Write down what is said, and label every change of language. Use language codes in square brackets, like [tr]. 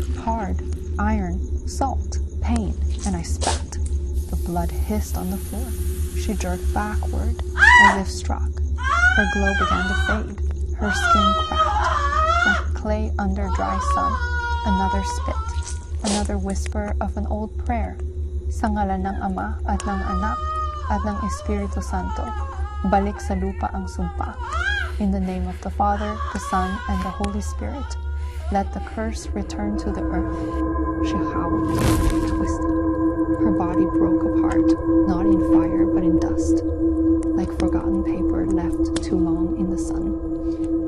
[en] Hard, iron, salt, pain, and I spat. The blood hissed on the floor. She jerked backward, as if struck. Her glow began to fade. Her skin cracked, like clay under dry sun. Another spit. Another whisper of an old prayer. [tl] Sa ngalan ng Ama at ng Anak at ng Espiritu Santo, balik sa lupa ang sumpa. [en] In the name of the Father, the Son, and the Holy Spirit, let the curse return to the earth. She howled, twisted. Her body broke apart, not in fire but in dust, like forgotten paper left too long in the sun.